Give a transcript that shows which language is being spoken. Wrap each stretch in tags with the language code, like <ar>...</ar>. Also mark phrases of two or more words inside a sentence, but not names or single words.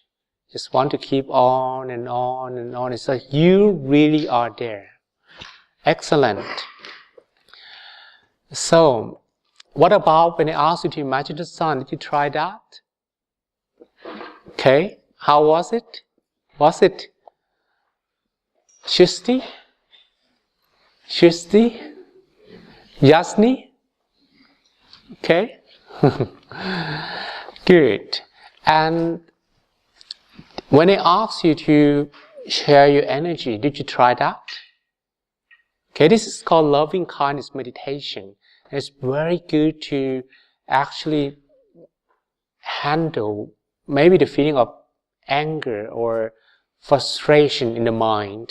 <en>Just want to keep on and on and on. It's like you really are there. Excellent. So, what about when I asked you to imagine the sun? Did you try that? Okay. How was it? Was it Shusti? Shusti? Yasni? Okay. Good. And when I asked you to share your energy, did you try that? Okay, this is called loving kindness meditation. And it's very good to actually handle maybe the feeling of anger or frustration in the mind.</en>